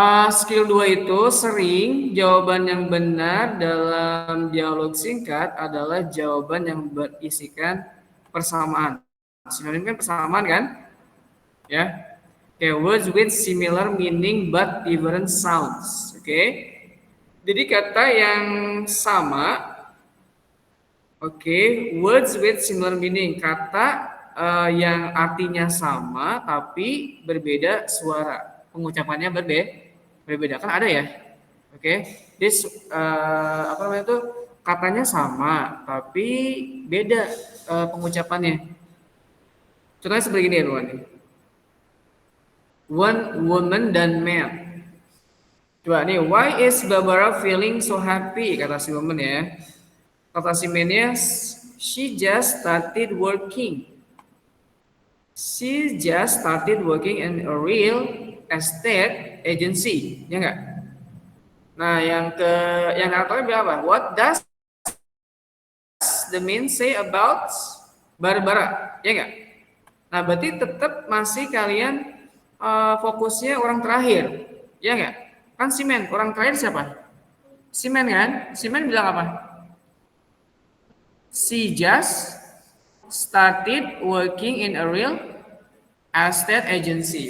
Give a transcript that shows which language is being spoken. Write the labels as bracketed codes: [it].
[id] Skill 2 itu sering jawaban yang benar dalam dialog singkat adalah jawaban yang berisikan persamaan. Sinonim kan persamaan kan? Ya. [en] Okay, words with similar meaning but different sounds. [id] Oke. Okay. Jadi kata yang sama. Oke, okay, [en] words with similar meaning, [id] kata yang artinya sama tapi berbeda suara. Pengucapannya berbeda kan ada ya. Oke. Okay. This apa namanya itu? Katanya sama tapi beda pengucapannya. Contohnya seperti ini ya, Luan. One woman dan man. Coba nih, [en] why is Barbara feeling so happy? [id] Kata si woman ya. Kata si man-nya, [en] she just started working. She just started working in a real estate agency. [id] Ya enggak? Nah, yang katanya berapa? [en] What does the man say about Barbara? [id] Ya enggak? Nah, berarti tetap masih kalian fokusnya orang terakhir, ya nggak? Kan Simen, orang terakhir siapa? Simen kan? Simen bilang apa? [en] She just started working in a real estate agency.